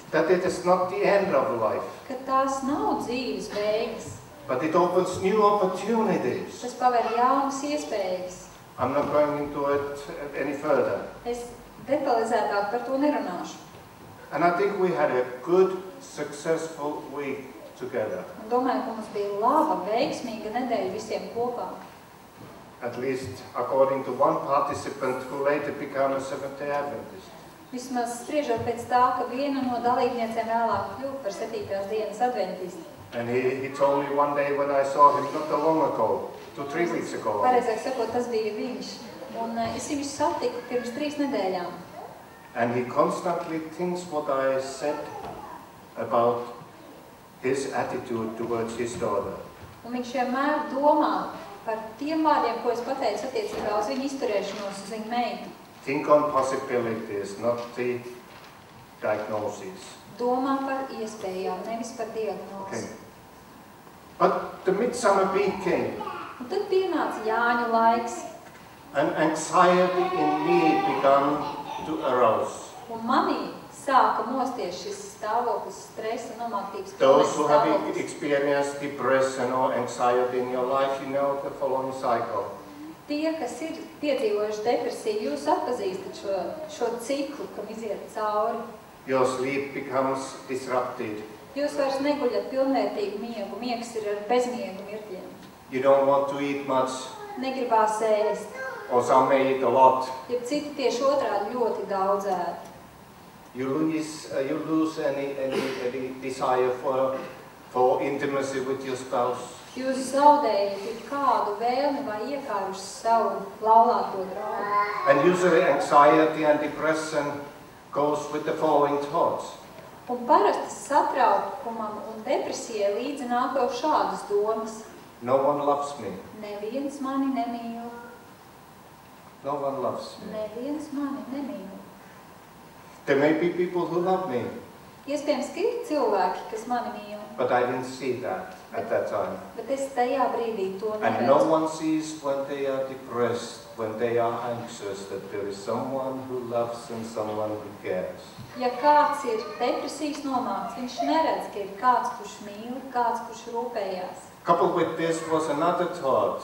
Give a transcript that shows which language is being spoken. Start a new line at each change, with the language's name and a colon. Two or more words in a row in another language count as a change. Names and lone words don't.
English: That it is not the end of life,
Latvian: Ka tās nav dzīves beigas,
English: but it opens new opportunities.
Latvian: tas paver jaunas iespējas.
English: I'm not going into it any further.
Latvian: Es detalizētāk par to nerunāšu.
English: And I think we had a good, successful week together.
Latvian: Un domāju, ka mums bija laba, veiksmīga nedēļa visiem kopā.
English: At least according to one participant who later became a Seventh-day Adventist.
Latvian: Vismaz spriežot pēc tā, ka viena no dalībniecēm vēlāk kļuva par 7. dienas adventistu.
English: And he told me one day when I saw him not so long ago, 2-3 weeks ago.
Latvian: Pareizāk sakot, tas bija viņš. Un es viņu satiku pirms 3 nedēļām.
English: And he constantly thinks what I said about his attitude towards his daughter.
Latvian: Un viņš vienmēr domā par tiem vārdiem, ko es pateicu attiecībā uz viņu izturēšanos, uz viņu meitu.
English: Think on possibilities, not the diagnosis.
Latvian: Domā par iespējām, nevis par diagnozi.
English: Okay. But the midsummer week came.
Latvian: Un tad pienāca Jāņu laiks,
English: And anxiety in me began to arouse.
Latvian: un manī sāka mosties šis stāvoklis, stresa, nomāktības
English: Those
Latvian: pilnais
English: who have
Latvian: stāvoklis.
English: experienced depression or anxiety in your life, you know the following cycle.
Latvian: Tie, kas ir piedzīvojuši depresiju, jūs atpazīstat šo ciklu, kam iziet cauri.
English: Your sleep becomes disrupted.
Latvian: Jūs vairs neguļat pilnvērtīgu miegu, miegs ir ar bezmiegu mirkļiem.
English: You don't want to eat much,
Latvian: Negribās ēst,
English: or some may eat a lot.
Latvian: ja citi tieši otrādi ļoti daudz ēd.
English: You lose any desire for intimacy with your spouse.
Latvian: Jūs zaudējat kādu vēlmi vai iekāruši savu laulāto draugu.
English: And usually anxiety and depression goes with the following thoughts.
Latvian: Un parasti satraukumam un depresijai līdzi nāk jau šādas domas.
English: No one loves me.
Latvian: Neviens mani nemīl,
English: No one loves me.
Latvian: neviens mani nemīl.
English: There may be people who love me,
Latvian: Iespējams, ka ir cilvēki, kas mani mīl,
English: but I didn't see that at that time.
Latvian: bet es tajā brīdī to
English: And no
Latvian: neredzu.
English: one sees when they are depressed, when they are anxious, that there is someone who loves and someone who cares.
Latvian: Ja kāds ir depresijas nomākts, viņš neredz, ka ir kāds, kurš mīl, kāds, kurš rūpējās.
English: Coupled with this was another thought.